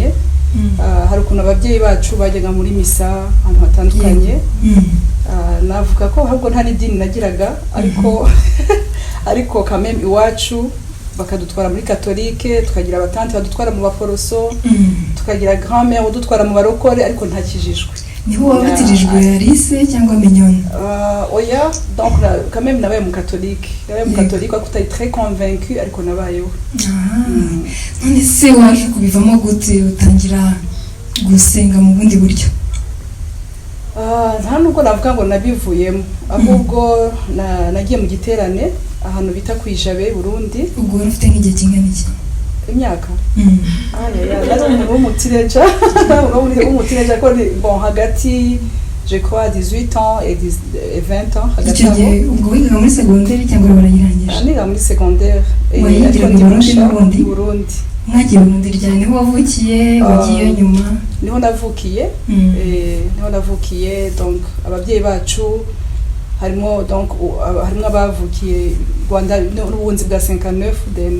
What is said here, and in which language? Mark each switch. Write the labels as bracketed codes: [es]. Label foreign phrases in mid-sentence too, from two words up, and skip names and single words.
[rw] Hari ukuntu ababyeyi bacu bajyaga muri misa ahantu hatandukanye. Navuga ko ahubwo nta n'idini nagiraga, ariko kameme iwacu bakadutwara muri katolike, tukagira abatante badutwara mu baporoso, tukagira grand-mère udutwara mu barokore, ariko ntakijijwe. Niho wabatirijwe Alice cyangwa Mignone? Oya, [fr] donc quand même [rw] nabaye mu katolike. Nabaye mu katolike ariko utari [fr] très convaincu, [rw] ariko nabayeho. None se waje kubivamo gute utangira gusenga mu bundi buryo? Nta nubwo navuga ngo nabivuyemo, ahubwo nagiye mu giterane ahantu bita kwijabe Burundi. Ubwo ufite nk'igihe kingana iki? Imyaka? Nari umuntu w'umutineja, ko bon hagati [fr] je crois 18 ans et 20 ans. [rw] Icyo gihe ubwo wigaga muri secondaire cyangwa barayirangije? Niga muri secondaire. Wayigira mu Burundi? Burundi. Mwagiye mu Burundi ryari? Niho wavukiye? Wagiye nyuma? Niho navukiye, donc ababyeyi bacu harimo abavukiye Rwanda n'ubundi bwa 59 then.